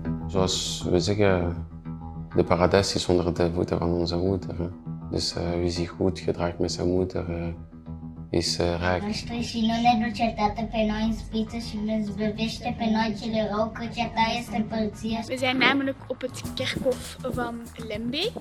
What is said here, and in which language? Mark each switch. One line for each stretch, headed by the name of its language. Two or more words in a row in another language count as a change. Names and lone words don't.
Dutch: Zoals we zeggen, de paradijs is onder de voeten van onze moeder. Hè. Dus wie zich goed gedraagt met zijn moeder is rijk.
Romanian: Și nu ne duce Tată pe noi în spiță și ne zbăvește pe noi cele rău, căci a ta este împărăția.
Dutch: We zijn namelijk op het kerkhof van Lembeek.